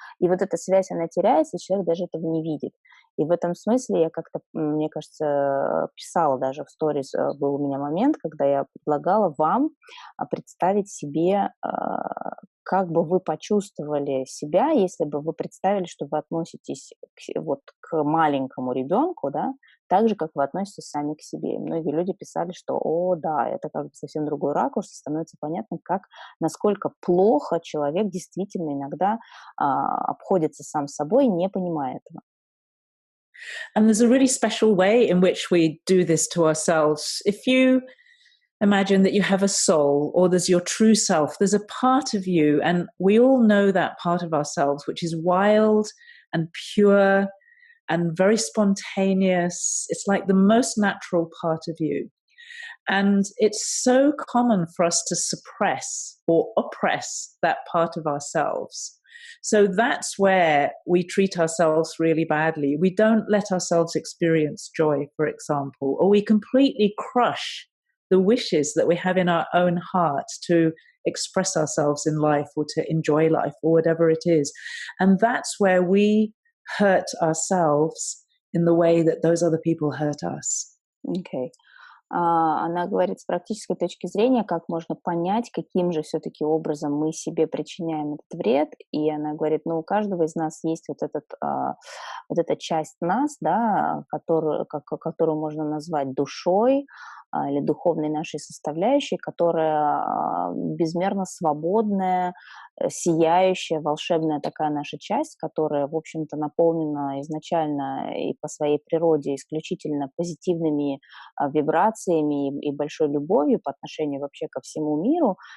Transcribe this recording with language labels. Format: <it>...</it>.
<ru>И вот эта связь, она теряется, и человек даже этого не видит. И в этом смысле я как-то, мне кажется, писала даже в сторис, был у меня момент, когда я предлагала вам представить себе, как бы вы почувствовали себя, если бы вы представили, что вы относитесь к маленькому ребенку, да, так же, как вы относитесь сами к себе. И многие люди писали, что, о, да, это как бы совсем другой ракурс, и становится понятно, насколько плохо человек действительно иногда обходится сам собой, не понимая этого.</ru> <en>And there's a really special way in which we do this to ourselves. If you imagine that you have a soul, or there's your true self, there's a part of you, and we all know that part of ourselves, which is wild and pure and very spontaneous. It's like the most natural part of you. And it's so common for us to suppress or oppress that part of ourselves. So that's where we treat ourselves really badly. We don't let ourselves experience joy, for example, or we completely crush the wishes that we have in our own heart to express ourselves in life or to enjoy life or whatever it is. And that's where we hurt ourselves in the way that those other people hurt us. Okay.</en> <ru>Она говорит с практической точки зрения, как можно понять, каким же все-таки образом мы себе причиняем этот вред. И она говорит, ну, у каждого из нас есть вот эта часть нас, да, которую можно назвать душой, или духовной нашей составляющей, которая безмерно свободная, сияющая, волшебная такая наша часть, которая, в общем-то, наполнена изначально и по своей природе исключительно позитивными вибрациями и большой любовью по отношению вообще ко всему миру.</ru>